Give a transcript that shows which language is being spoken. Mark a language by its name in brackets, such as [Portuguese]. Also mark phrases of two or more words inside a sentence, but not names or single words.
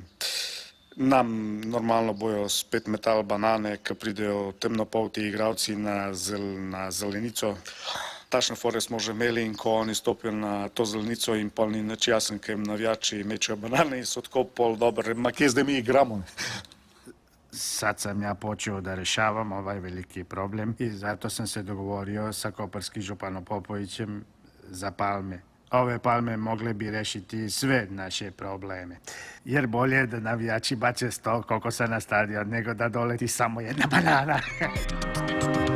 [Slovenian] Nam normalno bojo spet metali banane, ko pridejo temnopolti igralci na zelenico. Takšne fore smo že imeli in ko oni stopijo na to zelenico in pol ni nič jasen, ker jim navijači mečejo banane in so tako pol dobre. Ma kje zdaj mi igramo? [Serbian] Sad sam ja počeo da rešavam ovaj veliki problem i zato sam se dogovorio sa koparskim županom Popovićem za palme. Ove palme mogle bi rešiti sve naše probleme. Jer bolje da navijači bace 100 kokosa na stadion nego da doleti samo jedna banana.